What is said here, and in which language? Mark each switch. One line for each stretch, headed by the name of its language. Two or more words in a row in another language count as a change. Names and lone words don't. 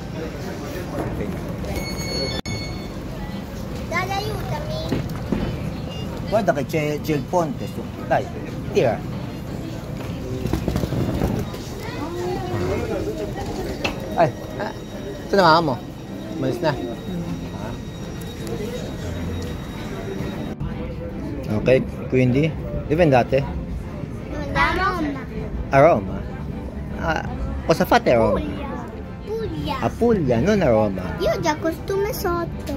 Italian: Dai, aiutami. Guarda che c'è il ponte su. Dai, tira.
Filipino: Ito na mama mo. Malis na.
Italian: Okay, quindi dipendate. A Roma. Cosa fate a Roma? Puglia. A Puglia, non a Roma. Io ho già costume sotto.